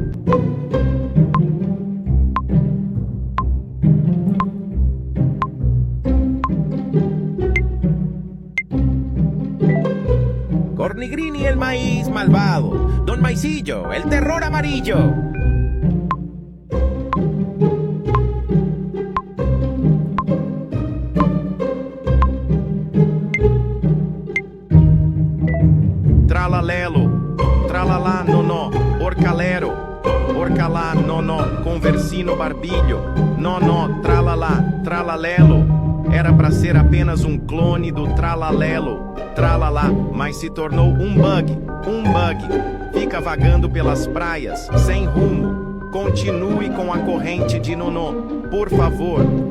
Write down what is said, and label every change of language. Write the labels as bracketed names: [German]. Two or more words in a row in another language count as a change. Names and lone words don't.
[Spanish] Cornigrini el maíz malvado, Don Maicillo, el terror amarillo. Tralalelo, tralalá nonó, orcalero, orcalá nonó, conversino barbilho, nonó, tralalá, tralalelo. [Portuguese] Era para ser apenas um clone do tralalelo, tralalá, mas se tornou um bug, um bug. Fica vagando pelas praias, sem rumo. Continue com a corrente de nonó, por favor.